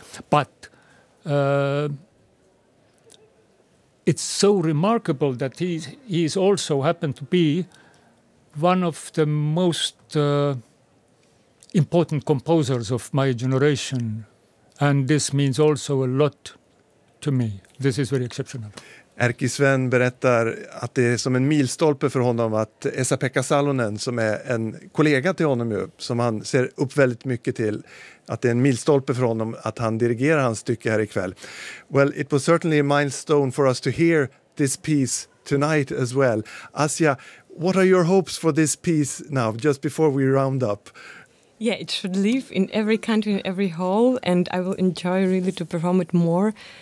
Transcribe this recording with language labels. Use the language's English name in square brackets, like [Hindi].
[English] But it's so remarkable that he's also happened to be one of the most important composers of my generation. And this means also a lot to me. This is very exceptional. [Swedish] Erkki Sven berättar att det är som en milstolpe för honom att Esa-Pekka Salonen, som är en kollega till honom, som han ser upp väldigt mycket till, att det är en milstolpe för honom att han dirigerar hans stycke här ikväll. [English] Well, it was certainly a milestone for us to hear this piece tonight as well. Asia, what are your hopes for this piece now, just before we round up? Yeah, it should live in every country, in every hall, and I will enjoy really to perform it more.